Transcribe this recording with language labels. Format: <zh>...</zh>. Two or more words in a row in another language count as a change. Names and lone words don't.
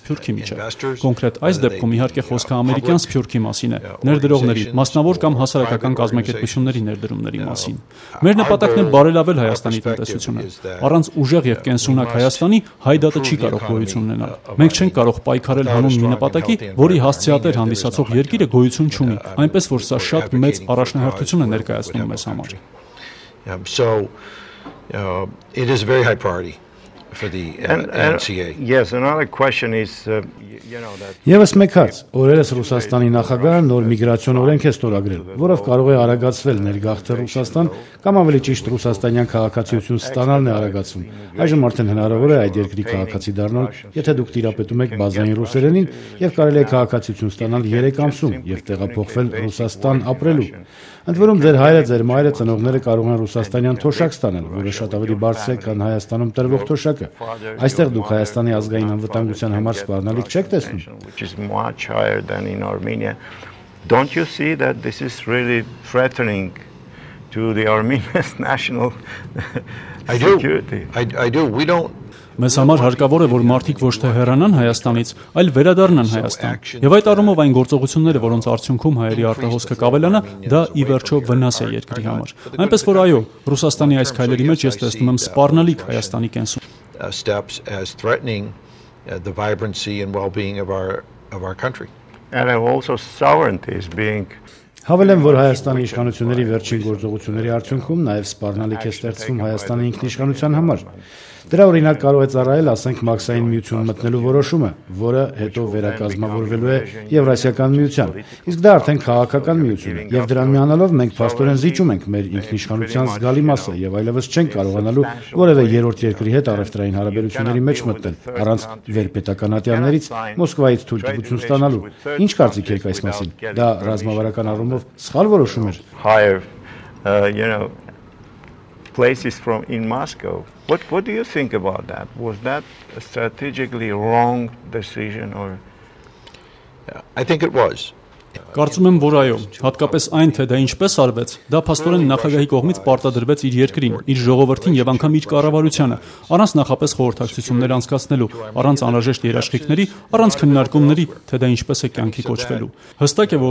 <hy>Սփյուռքի միջև։ Կոնկրետ այս դեպքում իհարկե խոսքը ամերիկյան Սփյուռքի մասին է, ներդրողների, մասնավոր կամ հասարակական կազմակերպությունների ներդրումների մասին։ Մեր նպատակն է բարելավել Հայաստանի տնտեսությունը։ Առանց ուժեղ եւ կենսունակ Հայաստանի հայ դատը չի կարող գոյություն ունենալ։ Մենք չենք կարող պայքարել հանուն մի նպատակի, որի հասցեատեր հանդիսացող երկիրը գոյություն չունի, այնպես որ սա շատ մեծ առաջնահերթություն է ներկայացնում մեզ համար։</hy> <en>So it is a very high priority for the NCA. Yes, another question is,</en> <hy>Եվս մեկ հարց, օրերս Ռուսաստանի նախագահը նոր միգրացիոն օրենք է ստորագրել, որով կարող է արագացվել ներգաղթը Ռուսաստան կամ ավելի ճիշտ ռուսաստանյան քաղաքացիություն ստանալն է արագացվում։ Այժմ արդեն հնարավոր է այդ երկրի քաղաքացի դառնալ, եթե դուք տիրապետում եք բազային ռուսերենին եւ կարելի է քաղաքացիություն ստանալ 3 ամսում եւ տեղափոխվել Ռուսաստան ապրելու։ Ընդ որում ձեր հայրը, ձեր մայրը, ծնողները կարող են ռուսաստանյան թոշակ ստանալ, որը շատ ավելի բարձր է, քան Հայաստանում տրվող թոշակը։ Այստեղ դուք Հայաստանի ազգային անվտանգության համար սպառնալիք չեք տեսնում։</hy> <en>which is much higher than in Armenia. Don't you see that this is really threatening to the Armenians' national security? I do. We don't.</en> <hy>Մեզ համար հարկավոր է, որ մարդիկ ոչ թե հեռանան Հայաստանից, այլ վերադառնան Հայաստան։ Եվ այդ առումով այն գործողությունները, որոնց արդյունքում հայերի արտահոսքը կավելանա, դա ի վերջո վնաս է երկրի համար։ Այնպես որ այո, Ռուսաստանի այս քայլերի մեջ ես տեսնում եմ սպառնալիք Հայաստանի կենսում։</hy> <en>Steps as threatening the vibrancy and well-being of our country. And also sovereignty is being</en> <hy>Հավելեմ, որ Հայաստանի իշխանությունների վերջին գործողությունների արդյունքում նաև սպառնալիք է ստեղծվում Հայաստանի ինքնիշխանության համար։ Դրա օրինակ կարող է ծառայել, ասենք, Մաքսային միություն մտնելու որոշումը, որը հետո վերակազմավորվելու է Եվրասիական միության։ Իսկ դա արդեն քաղաքական միություն է, եւ դրան միանալով մենք փաստորեն զիջում ենք մեր ինքնիշխանության զգալի մասը եւ այլևս չենք կարողանալու որևէ երրորդ երկրի հետ առևտրային հարաբերությունների մեջ մտնել, առանց վերպետականատյաններից Մոսկվայից թույլտվություն ստանալու։ Ինչ կարծիք եք այս մասին։ Դա ռազմավարական առումով սխալ որոշում էր։</hy> <en>Places from in Moscow. What do you think about that? Was that a strategically wrong decision or? I think it was.</en> <hy>Կարծում եմ, որ այո, հատկապես այն, թե դա ինչպես արվեց, դա փաստորեն նախագահի կողմից պարտադրվեց իր երկրին, իր ժողովրդին եւ անգամ իր կառավարությանը, առանց նախապես խորհրդակցություններ անցկացնելու, առանց անհրաժեշտ երաշխիքների, առանց քննարկումների, թե դա ինչպես է կյանքի կոչվելու։ Հստակ է,</hy>